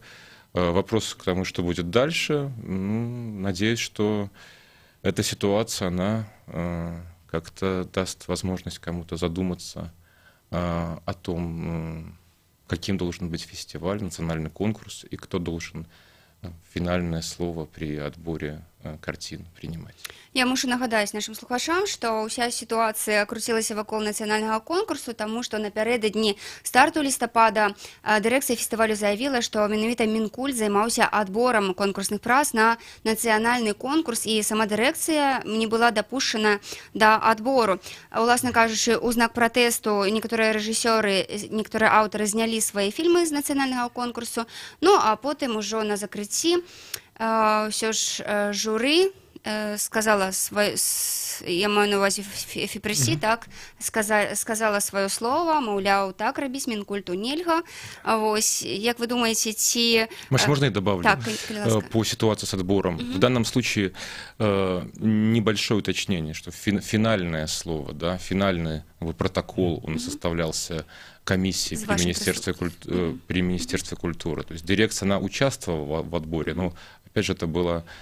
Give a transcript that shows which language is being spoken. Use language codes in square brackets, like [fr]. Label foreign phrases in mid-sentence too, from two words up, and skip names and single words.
[ru] Вопрос к тому, что будет дальше, надеюсь, что эта ситуация, она как-то даст возможность кому-то задуматься о том, каким должен быть фестиваль, национальный конкурс, и кто должен [be] фінальнае слово при адборе карцін приймаць. Я мушу нагадаць нашим слухачам, што ўся сітуацыя круцілася вакол нацыянальнага конкурсу, таму што напярэдадні старту лістапада дырэкцыя фестывалю заявіла, што менавіта Мінкульт займаўся адборам конкурсных прац на нацыянальны конкурс, і сама дырэкцыя не была дапушчана да адбору. Уласна кажучы, у знак пратэсту некаторыя рэжысёры, некаторыя аўтары знялі свае фільмы з нацыянальнага конкурсу, ну а потым ужо на закрыцці ўсё ж журы сказала я маю на увазі ФІПРС, так, сказала свое слово, мовляў, так рабіць Мінкульту нельга. Вось, як вы думаете, ці... [ru] Может, можно я добавлю? Так, по ситуации с отбором. В данном случае небольшое уточнение, что финальное слово, да, финальный протокол, он составлялся комиссией при Министерстве культуры. То есть дирекция, она участвовала в отборе, но, опять же, это было...